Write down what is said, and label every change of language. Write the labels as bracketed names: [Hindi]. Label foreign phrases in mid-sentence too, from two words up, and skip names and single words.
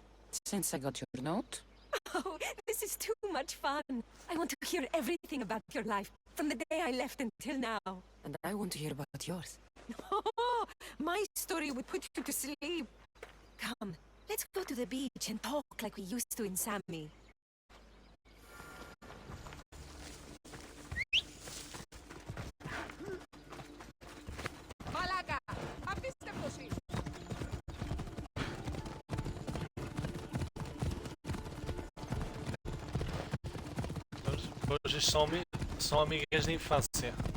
[English] Since I got your note. Oh, this is too much fun. I want to hear everything about your life, from the day I left until now. And I want to hear about yours. Oh, my story would put you to sleep. Come, let's go to the beach and talk like we used to in Sami. [Greek] Μαλάκα! Απίστευτος είσαι! [Portuguese] Hoje são amigas de infância.